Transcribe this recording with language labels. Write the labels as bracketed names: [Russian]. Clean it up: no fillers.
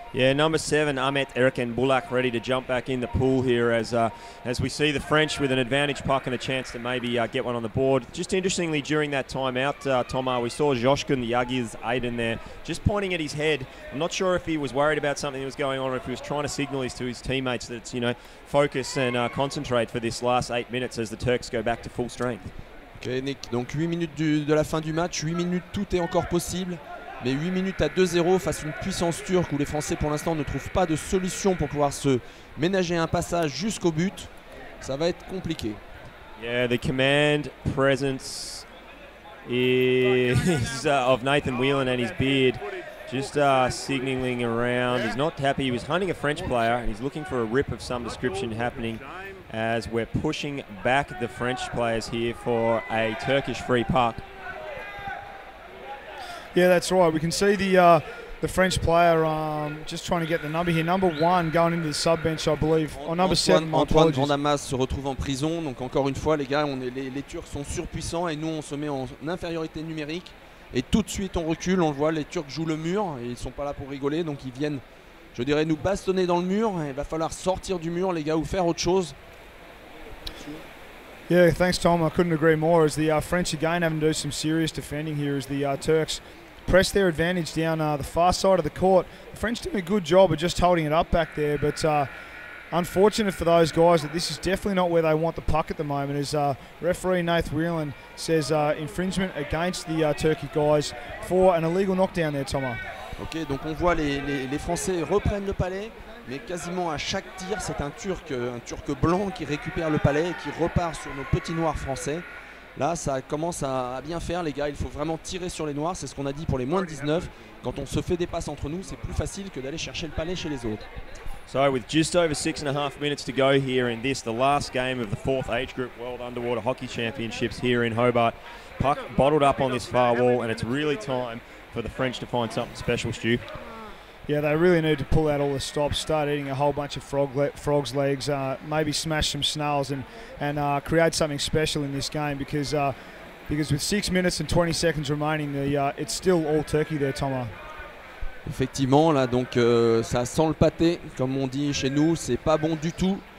[English] Yeah, number 7, Ahmet Erken Bulak, ready to jump back in the pool here as we see the French with an advantage puck and a chance to maybe get one on the board. Just interestingly, during that timeout, Thomas, we saw Joshkun Yagiz Aiden there just pointing at his head. I'm not sure if he was worried about something that was going on or if he was trying to signal to his teammates that it's, focus and concentrate for this last 8 minutes as the Turks go back to full strength. [French] Ok, Nick, donc 8 minutes de la fin du match, 8 minutes, tout est encore possible. Mais 8 minutes à 2-0 face à une puissance turque où les Français pour l'instant ne trouvent pas de solution pour pouvoir se ménager un passage jusqu'au but. Ça va être compliqué. [English] Yeah, the command presence is of Nathan Whelan and his beard just signalling around. He's not happy. He was hunting a French player and he's looking for a rip of some description happening as we're pushing back the French players here for a Turkish free puck. Yeah, that's right. We can see the French player just trying to get the number here. Number 1 going into the sub bench, I believe. Or number 7. [French] Antoine Vandamas se retrouve en prison. Donc encore une fois, les gars, les Turcs sont surpuissants et nous on se met en infériorité numérique. Et tout de suite on recule. On le voit, les Turcs jouent le mur et ils sont pas là pour rigoler. Donc ils viennent, je dirais, nous bastonner dans le mur. Et il va falloir sortir du mur, les gars, ou faire autre chose. [English] Yeah, thanks, Tom. I couldn't agree more. As the French again having to do some serious defending here as the Turks press their advantage down the far side of the court. The French doing a good job of just holding it up back there, but unfortunate for those guys that this is definitely not where they want the puck at the moment. As referee Nath Whelan says infringement against the Turkey guys for an illegal knockdown there, Thomas. [French] Ok, donc on voit les Français reprennent le palais, mais quasiment à chaque tir, c'est un Turc blanc qui récupère le palais et qui repart sur nos petits noirs français. Là, ça commence à bien faire, les gars. Il faut vraiment tirer sur les noirs. C'est ce qu'on a dit pour les moins de 19. Quand on se fait des passes entre nous, c'est plus facile que d'aller chercher le palais chez les autres. [English] So with just over 6.5 minutes to go here in this, the last game of the 4th Age Group World Underwater Hockey Championships here in Hobart. Puck bottled up on this far wall, and it's really time for the French to find something special, Stu. Yeah, they really need to pull out all the stops, start eating a whole bunch of frogs' legs, maybe smash some snails and create something special in this game because with 6 minutes and 20 seconds remaining, it's still all Turkey there, Thomas. [French] Effectivement, là, donc ça sent le pâté, comme on dit chez nous, c'est pas bon du tout.